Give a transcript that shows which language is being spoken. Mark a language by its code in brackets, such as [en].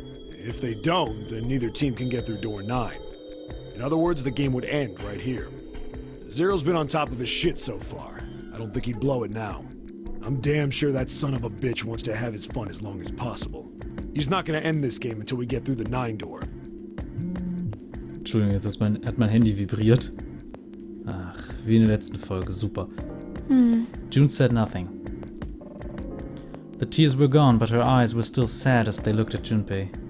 [en] If they don't, then neither team can get through door 9. In other words, the game would end right here. Zero's been on top of his shit so far. I don't think he'd blow it now. I'm damn sure that son of a bitch wants to have his fun as long as possible. He's not gonna end this game until we get through the 9 door. [de] Entschuldigung, jetzt hat mein Handy vibriert. Ach, wie in der letzten Folge, super. [en] June said nothing. The tears were gone, but her eyes were still sad as they looked at Junpei.